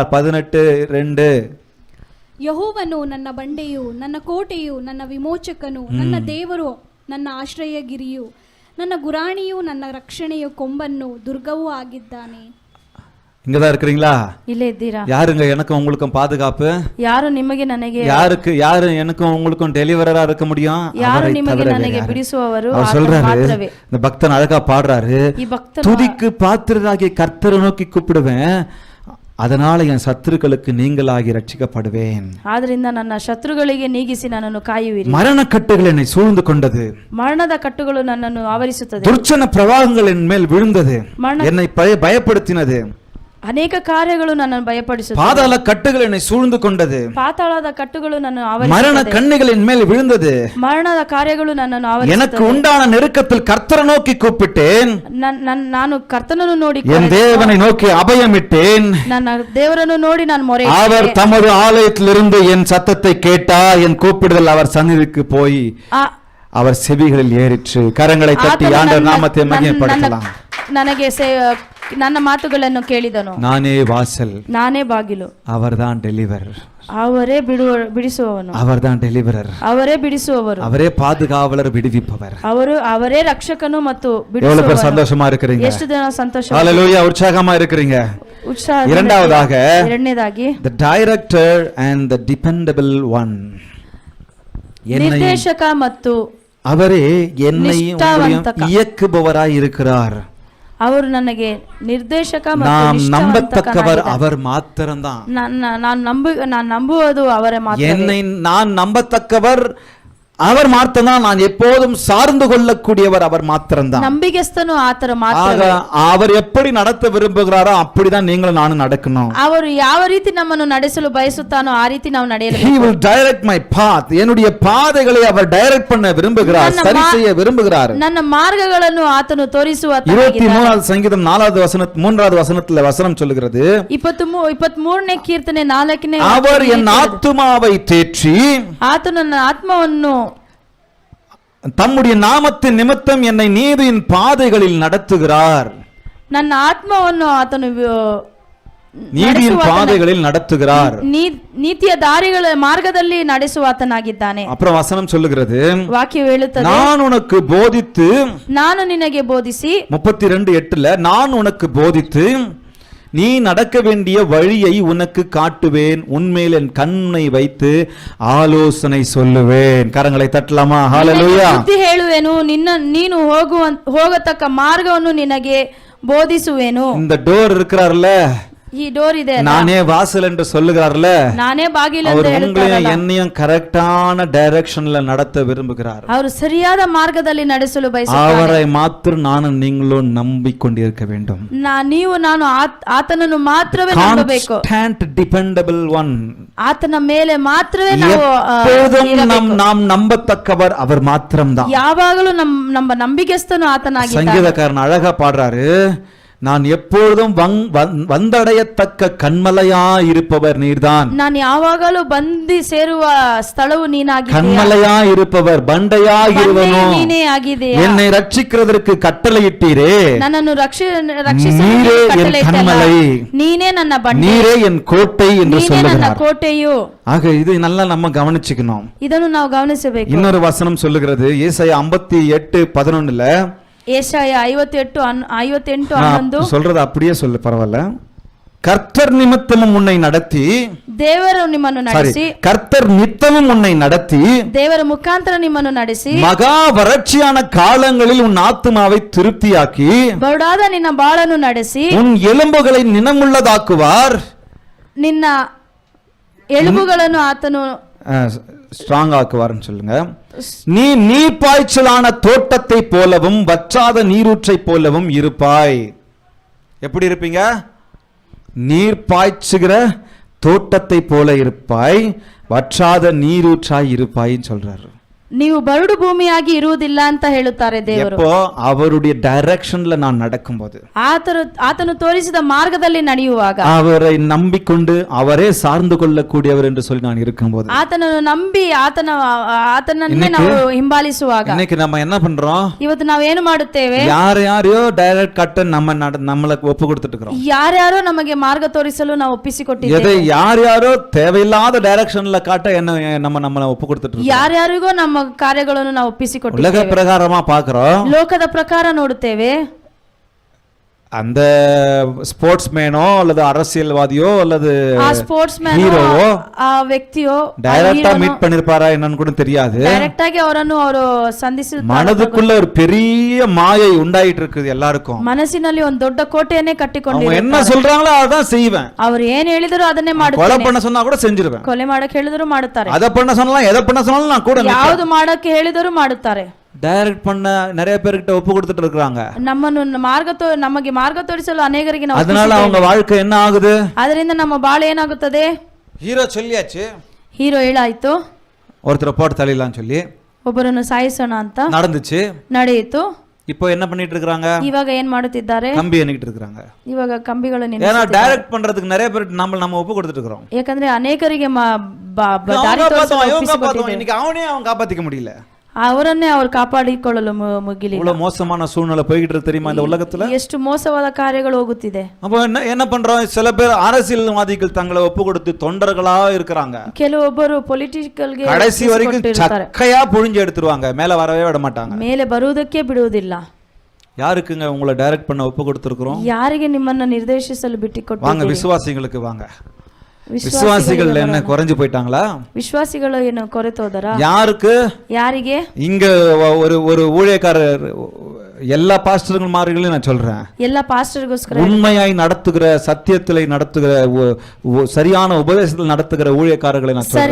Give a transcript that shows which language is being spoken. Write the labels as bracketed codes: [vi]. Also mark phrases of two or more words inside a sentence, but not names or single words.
[kn] 18:2. ಯೆಹೋವನು ನನ್ನ ಬಂಡೆಯು, ನನ್ನ ಕೋಟೆಯು, ನನ್ನ ವಿಮೋಚಕನು, ನನ್ನ ದೇವರು, ನನ್ನ ಆಶ್ರಯಗಿರಿಯು, ನನ್ನ ಗುರಾಣಿಯು, ನನ್ನ ರಕ್ಷಣೆಯ ಕೊಂಬನ್ನು, ದುರ್ಗವೂ ಆಗಿದ್ದಾನೆ. [ta] இங்கதான் இருக்கிறீங்களா? [kn] ಇಲ್ಲೇ ಇದ್ದೀರಾ? [ta] யாருங்க எனக்கும் உங்களுக்கும் பாதுகாப்பு? [kn] ಯಾರು ನಿಮಗೆ ನನಗೆ, [ta] யாரு எனக்கும் உங்களுக்கும் டெலிவரரா இருக்க முடியும்? [kn] ಯಾರು ನಿಮಗೆ ನನಗೆ ಬಿಡಿಸುವವರು? [ta] அவர் சொல்றாரு, இந்த பக்தன் அழகா பாடுறாரு, [kn] ಈ ಭಕ್ತನು [ta] துதிக்கு பாத்திரராகிய கர்த்தரை நோக்கி கூப்பிடுவேன், அதனால என் சத்துருக்களுக்கு நீங்களாகி ரட்சிக்கப்படுவேன். [kn] ಆದ್ರಿಂದ ನನ್ನ ಶತ್ರುಗಳಿಗೆ ನೀಗಿಸಿ ನನ್ನನ್ನು ಕಾಯುವಿರಿ. [ta] மரண கட்டுகள் என்னை சூழ்ந்து கொண்டது, [kn] ಮರಣದ ಕಟ್ಟುಗಳು ನನ್ನನ್ನು ಆವರಿಸುತ್ತದೆ. [ta] துர்ச்சன பிரவாகங்கள் என் மேல் விழுந்தது, என்னை பயப்படுத்தினது. [kn] ಅನೇಕ ಕಾರ್ಯಗಳು ನನ್ನನ್ನು ಭಯಪಡಿಸುತ್ತದೆ. [ta] பாதாள கட்டுகள் என்னை சூழ்ந்து கொண்டது, [kn] ಪಾತಾಳದ ಕಟ್ಟುಗಳು ನನ್ನನ್ನು [ta] மரண [kn] ಆವರಿಸುತ್ತದೆ. [ta] கண்ணிகள் என் மேல் விழுந்தது. [kn] ಮರಣದ ಕಾರ್ಯಗಳು ನನ್ನನ್ನು [ta] எனக்கு [kn] ಆವರಿಸುತ್ತದೆ. [ta] உண்டான நெருக்கத்தில் கர்த்தரை நோக்கி கூப்பிட்டேன், [kn] ನಾನು ಕರ್ತನನ್ನು ನೋಡಿ [ta] என் தேவனை நோக்கி அபயமிட்டேன். [kn] ನನ್ನ ದೇವರನ್ನು ನೋಡಿ ನಾನು ಮೊರೆ [ta] அவர் தமது ஆலயத்திலிருந்து என் சத்தத்தை கேட்டார், என் கூப்பிடுதல் அவர் சந்நிதிக்கு போய் அவர் செவிகளில் ஏறிற்று. கரங்களை தட்டி ஆண்டவர் நாமத்தை மகிமைப்படுத்தலாம். [kn] ನನಗೆ ನನ್ನ ಮಾತುಗಳನ್ನು ಕೇಳಿದನು. [ta] நானே வாசல், [kn] ನಾನೇ ಬಾಗಿಲು. [ta] அவர்தான் டெலிவர், [kn] ಅವರೇ ಬಿಡಿಸುವವನು. [ta] அவர்தான் டெலிவரர், [kn] ಅವರೇ ಬಿಡಿಸುವವರು. [ta] அவரே பாதுகாவலர், விடுவிப்பவர். [kn] ಅವರೇ ರಕ್ಷಕನು ಮತ್ತು [ta] எவ்வளவு பேர் சந்தோஷமா இருக்கிறீங்க? [kn] ಎಷ್ಟು ಜನ ಸಂತೋಷ, [ta] ஹalleluya, உற்சாகமா இருக்கிறீங்க. [kn] ಉತ್ಸಾಹ. ಎರಡನೇದಾಗಿ [en] the director and the dependable one, [kn] ನಿರ್ದೇಶಕ ಮತ್ತು [ta] அவரே என்னை இயக்குபவராய் இருக்கிறார். ಅವರು ನನಗೆ ನಿರ್ದೇಶಕ நாம் நம்பத்தக்கவர் அவர் மாத்திரம்தான். நான் நம்புவது அவரை மாத்திரமே. என்னை நான் நம்பத்தக்கவர் அவர் மாத்திரம்தான். நான் எப்போதும் சார்ந்து கொள்ளக்கூடியவர் அவர் மாத்திரம்தான். [kn] ನಂಬಿಗಸ್ತನು ಆತರ ಮಾತ್ರ. [ta] அவர் எப்படி நடத்த விரும்புகிறாரோ அப்படிதான் நீங்களும் நானும் நடக்கணும். [kn] ಅವರು ಯಾವ ರೀತಿ ನಮ್ಮನ್ನು ನಡೆಸಲು ಬಯಸುತ್ತಾನೋ ಆ ರೀತಿ ನಾವು ನಡೆಯಬೇಕು. [en] He will direct my path. [ta] என்னுடைய பாதைகளை அவர் டைரக்ட் பண்ண விரும்புகிறார், சரி செய்ய விரும்புகிறார். [kn] ನನ್ನ ಮಾರ್ಗಗಳನ್ನು ಆತನು ತೋರಿಸುವ [ta] 23வது சங்கீதம் 4வது வசனத்துல வசனம் சொல்லுகிறது, [kn] 23ನೇ ಕೀರ್ತನೆ 4ನೇ, [ta] அவர் என் ஆத்துமாவை தேற்றி [kn] ಆತನು ನನ್ನ ಆತ್ಮವನ್ನು [ta] தம்முடைய நாமத்தின் நிமித்தம் என்னை நீதியின் பாதைகளில் நடத்துகிறார். [kn] ನನ್ನ ಆತ್ಮವನ್ನು ಆತನು [ta] நீதியின் பாதைகளில் நடத்துகிறார். [kn] ನೀತಿಯ ದಾರಿಗಳ ಮಾರ್ಗದಲ್ಲಿ ನಡೆಸುವಾತನಾಗಿದ್ದಾನೆ. [ta] அப்புறம் வசனம் சொல்லுகிறது, [kn] ವಾಕ್ಯವು ಹೇಳುತ್ತದೆ, [ta] நான் உனக்கு போதித்து, [kn] ನಾನು ನಿನಗೆ ಬೋಧಿಸಿ, [ta] 32:8 நான் உனக்கு போதித்து நீ நடக்க வேண்டிய வழியை உனக்கு காட்டுவேன், உன்மேல் என் கண்ணை வைத்து ஆலோசனை சொல்லுவேன். கரங்களை தட்டலாமா? ஹalleluya. [kn] ಬುದ್ಧಿ ಹೇಳುವೆನು, ನೀನು ಹೋಗತಕ್ಕ ಮಾರ್ಗವನ್ನು ನಿನಗೆ ಬೋಧಿಸುವೆನು. [ta] இந்த டோர் இருக்கிறார்ல, [kn] ಈ ಡೋರ್ ಇದೆ, [ta] நானே வாசல் என்று சொல்லுகிறார்ல, [kn] நானே ಬಾಗಿಲು [ta] அவர் [kn] ಎಂದು [ta] உங்களையும் [kn] ಹೇಳುತ್ತಾರಲ್ಲ, [ta] என்னையும் [en] correct direction [ta] நடத்த விரும்புகிறார். [kn] ಅವರು ಸರಿಯಾದ ಮಾರ್ಗದಲ್ಲಿ ನಡೆಸಲು ಬಯಸುತ್ತಾರೆ. [ta] அவரை மாத்திரம் நானும் நீங்களும் நம்பிக்கொண்டிருக்க வேண்டும். [kn] ನಾನು ಆತನನ್ನು ಮಾತ್ರವೇ ನಂಬಬೇಕು. [en] Constant dependable one. [kn] ಆತನ ಮೇಲೆ ಮಾತ್ರವೇ ನಾವು [ta] எப்போதும் நாம் நம்பத்தக்கவர் அவர் மாத்திரம்தான். [kn] ಯಾವಾಗಲೂ ನಮ್ಮ ನಂಬಿಕೆಸ್ತನು ಆತನಾಗಿದ್ದಾನೆ. [ta] சங்கீதக்காரன் அழகா பாடுறாரு, நான் எப்பொழுதும் வந்தடையத்தக்க கண்மலையா இருப்பவர் நீர்தான். [kn] நான் ಯಾವಾಗಲೂ ಬಂದಿ ಸೇರುವ ಸ್ಥಳವು ನೀನಾಗಿದ್ದೀಯ. [ta] கண்மலையா இருப்பவர் [kn] ಬಂಡೆயா ಇರುವನು ನೀನೇ ಆಗಿದೆಯಾ. [ta] என்னை ரட்சிக்கிறதற்கு கட்டளையிட்டீரே, [kn] ನನ್ನನ್ನು [ta] நீரே என் கண்மலை, [kn] ನೀನೇ ನನ್ನ ಬಂಡೆ, [ta] நீரே என் கோட்டை என்று [kn] ನೀನೇ ನನ್ನ [ta] சொல்லுகிறார். [kn] ಕೋಟೆಯು. [ta] ஆக இது நல்லா நம்ம கவனிச்சுக்கணும். [kn] ಇದನ್ನು ನಾವು ಗಮನಿಸಬೇಕು. [ta] இன்னொரு வசனம் சொல்லுகிறது, ஏசாயா 58:11 ஏசாயா 58:11 சொல்றது அப்படியே சொல்லு, பரவாயில்ல. கர்த்தர் நிமித்தமும் உன்னை நடத்தி, [kn] ದೇವರು ನಿಮ್ಮನ್ನು ನಡೆಸಿ, [ta] கர்த்தர் நித்தமும் உன்னை நடத்தி, [kn] ದೇವರ ಮುಖಾಂತರ ನಿಮ್ಮನ್ನು ನಡೆಸಿ, [ta] மகா வறட்சியான காலங்களில் உன் ஆத்துமாவை திருப்தியாக்கி, [kn] ಬರುಡಾದ ನಿನ್ನ ಬಾಳನ್ನು ನಡೆಸಿ, [ta] உன் எலும்புகளை நினமுள்ளதாக்குவார். [kn] ನಿನ್ನ ಎಲುಬುಗಳನ್ನು ಆತನು [ta] ஸ்ட்ராங் ஆக்குவார்னு சொல்லுங்க. நீ நீர் பாய்ச்சலான தோட்டத்தை போலவும் வற்றாத நீரூற்றை போலவும் இருப்பாய். எப்படி இருப்பீங்க? நீர் பாய்ச்சுகிற தோட்டத்தை போல இருப்பாய், வற்றாத நீரூற்றாய் இருப்பாயின்னு சொல்றாரு. [kn] ನೀವು ಬರಡು ಭೂಮಿಯಾಗಿ ಇರುವುದಿಲ್ಲ ಅಂತ ಹೇಳುತ್ತಾರೆ ದೇವರು. [ta] எப்போ? அவருடைய டைரக்ஷன்ல நான் நடக்கும்போது, [kn] ಆತನು ತೋರಿಸಿದ ಮಾರ್ಗದಲ್ಲಿ ನಡೆಯುವಾಗ, [ta] அவரை நம்பிக்கொண்டு அவரே சார்ந்து கொள்ளக்கூடியவர் என்று சொல்லி நான் இருக்கும்போது, [kn] ಆತನನ್ನು ನಂಬಿ ಆತನನ್ನೇ ನಾವು ಹಿಂಬಾಲಿಸುವಾಗ, [ta] இன்னைக்கு நம்ம என்ன பண்றோம்? [kn] ಇವತ್ತು ನಾವು ಏನು ಮಾಡುತ್ತೇವೆ? [ta] யாரையோ டைரக்ட் கட்ட நம்மள ஒப்பு கொடுத்துட்டு இருக்கிறோம். [kn] ಯಾರ್ಯಾರೋ ನಮಗೆ ಮಾರ್ಗ ತೋರಿಸಲು ನಾವು ಒಪ್ಪಿಸಿಕೊಟ್ಟಿದ್ದೇವೆ. [ta] எதை யாரையாரோ தேவையில்லாத டைரக்ஷன்ல காட்ட என்ன நம்மள ஒப்பு கொடுத்துட்டு இருக்கோம். [kn] ಯಾರ್ಯಾರಿಗೋ ನಮ್ಮ ಕಾರ್ಯಗಳನ್ನು ನಾವು ಒಪ್ಪಿಸಿಕೊಟ್ಟಿದ್ದೇವೆ. [ta] உலக பிரகாரமா பார்க்கிறோம், [kn] ಲೋಕದ ಪ್ರಕಾರ ನೋಡುತ್ತೇವೆ. [ta] அந்த ஸ்போர்ட்ஸ் மேனோ அல்லது அரசியல்வாதியோ அல்லது [kn] ಆ ಸ್ಪೋರ್ಟ್ಸ್ ಮ್ಯಾನ್ [ta] ஹீரோவோ [kn] ಆ ವ್ಯಕ್ತಿಯೋ [en] direct meet [ta] பண்ணிருப்பாரா என்னன்னு கூட தெரியாது. [kn] ಡೈರೆಕ್ಟ್ ಆಗಿ ಅವರನ್ನು ಅವರು ಸಂಧಿಸಿದ್ದಾರೆ. [ta] மனதுக்குள்ள ஒரு பெரிய மாயை உண்டாயிட்டு இருக்குது எல்லாருக்கும். [kn] ಮನಸ್ಸಿನಲ್ಲಿ ಒಂದು ದೊಡ್ಡ ಕೋಟೆಯನ್ನೇ [ta] அவங்க [kn] ಕಟ್ಟಿಕೊಂಡಿದ್ದಾರೆ. [ta] என்ன சொல்றாங்களோ அதான் செய்வேன். [kn] ಅವರು ಏನ್ ಹೇಳಿದ್ರು ಅದನ್ನೇ [ta] கொலை [kn] ಮಾಡುತ್ತಾರೆ. [ta] பண்ண சொன்னா கூட செஞ்சிருவேன். [kn] ಕೊಲೆ ಮಾಡಕ್ಕೆ ಹೇಳಿದ್ರು ಮಾಡುತ್ತಾರೆ. [ta] அதை பண்ண சொன்னாலும் எதை பண்ண சொன்னாலும் நான் கூட [kn] ಯಾವುದು ಮಾಡಕ್ಕೆ ಹೇಳಿದರೂ ಮಾಡುತ್ತಾರೆ. [ta] டைரக்ட் பண்ண நிறைய பேர்கிட்ட ஒப்பு கொடுத்துட்டு இருக்காங்க. [kn] ನಮ್ಮನ್ನು ನಮಗೆ ಮಾರ್ಗ ತೋರಿಸಲು ಅನೇಕರಿಗೆ ನಾವು [ta] அதனால அவங்க வாழ்க்கை என்ன ஆகுது? [kn] ಅದರಿಂದ ನಮ್ಮ ಬಾಳು ಏನಾಗುತ್ತದೆ? [ta] ஹீரோ சொல்லியாச்சு, [kn] ಹೀರೋ ಹೇಳಾಯ್ತು, [ta] ஒருத்தரை போட்டு தள்ளிடலாம்னு சொல்லி [kn] ಒಬ್ಬರನ್ನು ಸಾಯಿಸೋಣ ಅಂತ [ta] நடந்துச்சு. [kn] ನಡೆಯಿತು. [ta] இப்போ என்ன பண்ணிட்டு இருக்காங்க? [kn] ಇವಾಗ ಏನ್ ಮಾಡುತ್ತಿದ್ದಾರೆ? [ta] கம்பி எண்ணிட்டு இருக்காங்க. [kn] ಇವಾಗ ಕಂಬಿಗಳನ್ನು [ta] ஏன்னா டைரக்ட் பண்றதுக்கு நிறைய பேர் நம்ம ஒப்பு கொடுத்துட்டு இருக்கோம். [kn] ಯಾಕಂದ್ರೆ ಅನೇಕರಿಗೆ ದಾರಿ [ta] இன்னைக்கு அவனே அவன் காப்பாத்திக்க முடியல. [kn] ಅವರನ್ನೇ ಅವರು ಕಾಪಾಡಿಕೊಳ್ಳಲು ಮುಗಿಲಿಲ್ಲ. [ta] இவ்வளவு மோசமான சூழ்நிலை போயிட்டு இருக்கு தெரியுமா இந்த உலகத்துல? [kn] ಎಷ್ಟು ಮೋಸವಾದ ಕಾರ್ಯಗಳು ಹೋಗುತ್ತಿದೆ. [ta] அப்போ என்ன பண்றோம்? சில பேர் அரசியல்வாதிகள் தங்களை ஒப்பு கொடுத்து தொண்டர்களா இருக்கிறாங்க. [kn] ಕೆಲವೊಬ್ಬರು ಪೊಲಿಟಿಕಲ್ ಗೆ [ta] கடைசி வரைக்கும் சக்கையா புழிஞ்சு எடுத்துருவாங்க, மேல வரவே விட மாட்டாங்க. [kn] ಮೇಲೆ ಬರುವುದಕ್ಕೆ ಬಿಡುವುದಿಲ್ಲ. [ta] யாருக்குங்க உங்களை டைரக்ட் பண்ண ஒப்பு கொடுத்துருக்கோம்? [kn] ಯಾರಿಗೆ ನಿಮ್ಮನ್ನ ನಿರ್ದೇಶಿಸಲು ಬಿಟ್ಟಿಕೊಟ್ಟಿದ್ದೀರಿ? [ta] வாங்க விசுவாசிகளுக்கு வாங்க. விசுவாசிகள் என்ன குறைஞ்சு போயிட்டாங்களா? [kn] ವಿಶ್ವಾಸಿಗಳು ಏನು ಕೊರೆತೋದರಾ? ಯಾರಿಗೆ? [ta] இங்க ஒரு ஊழியக்காரர், எல்லா பாஸ்டர்கள் மார்களையும் நான் சொல்றேன், எல்லா பாஸ்டர்ಗೋಸ್ಕರ உண்மையாய் நடத்துகிற, சத்தியத்திலே நடத்துகிற, சரியான உபதேசத்தில் நடத்துகிற ஊழியக்காரர்களை நான் சொல்றேன்.